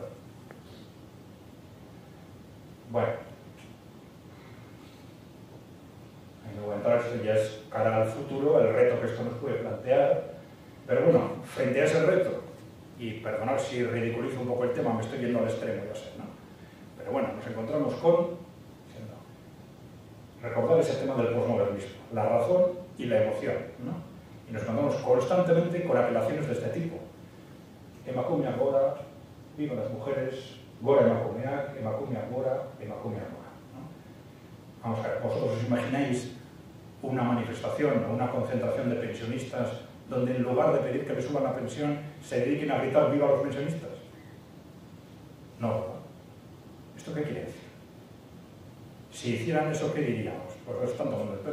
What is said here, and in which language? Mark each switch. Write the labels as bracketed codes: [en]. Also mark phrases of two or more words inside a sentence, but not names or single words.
[es] Bueno, ahí no voy a entrar, esto ya es cara al futuro, el reto que esto nos puede plantear, pero bueno, frente a ese reto, y perdonad si ridiculizo un poco el tema, me estoy yendo al extremo, ya sé, ¿no? Pero bueno, nos encontramos con recordar ese tema del posmodernismo, la razón y la emoción, ¿no? Y nos encontramos constantemente con apelaciones de este tipo. [eu] Emakumea gora, [es] viva las mujeres, [eu] gora emakumeak, emakumea gora, emakumea gora, [es] ¿no? Vamos a ver, ¿vosotros os imagináis una manifestación o una concentración de pensionistas donde en lugar de pedir que les suban la pensión se dediquen a gritar viva los pensionistas? No, ¿verdad? ¿Esto qué quiere decir? Si hicieran eso, ¿qué diríamos? Pues están tomando el pelo.